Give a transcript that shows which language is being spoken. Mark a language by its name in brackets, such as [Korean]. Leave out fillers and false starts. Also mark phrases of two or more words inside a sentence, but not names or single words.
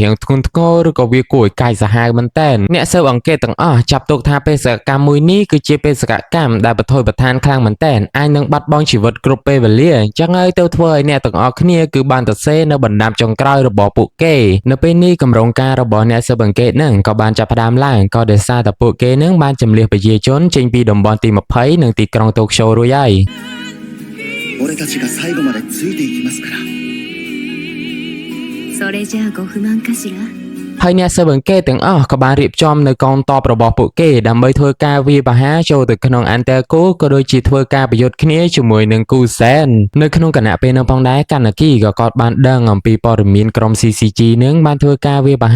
[Khmer] រៀងធ្ងន់ធ្ងរឬក៏វាគួរឲ្យកាយសាហាវមែនទែនអ្នកស៊ើបអង្កេតទាំងអស់ចាប់ទុកថាបេសកកម្មមួយនេះគឺជាបេសកកម្មដែលបថុយប្រឋានខ្លាំងមែនទែនអាចនឹងបាត់បង់ជីវិតគ្រប់ពេលវេលាអញ្ចឹងហើយទៅធ្វើឲ្យអ្នកទាំងអស់គ្នាគឺបានទៅសេនៅបណ្ដាំចុងក្រោយរបស់ពួកគេនៅពេលនេះគម្រោងការរបស់អ្នកស៊ើបអង្កេតហ្នឹងក៏បានចាប់ផ្ដើមឡើងក៏ដោយសារតែពួកគេនឹងបានចម្លៀសប្រជាជនចេញពីតំបន់ទី20និងទីក្រុងតូក្យូរួចហើយ [Japanese] 俺たちが最後までついていきますからそれじゃあご不満かしら [Khmer] ហើយអ្នកស៊ើបអង្កេតទាំងអស់ក៏បានរៀបចំនៅកងទ័ពរបស់ពួកគេដើម្បីធ្វើការវាយប្រហារចូលទៅក្នុងអន្តាគូក៏ដូចជាធ្វើការប្រយុទ្ធគ្នាជាមួយនឹងគូសែននៅក្នុងគណៈពេលនោះផងដែរកាណាគីក៏គាត់បានដឹងអំពីព័ត៌មានក្រុម CCG នឹងបានធ្វើការវាយប្រហា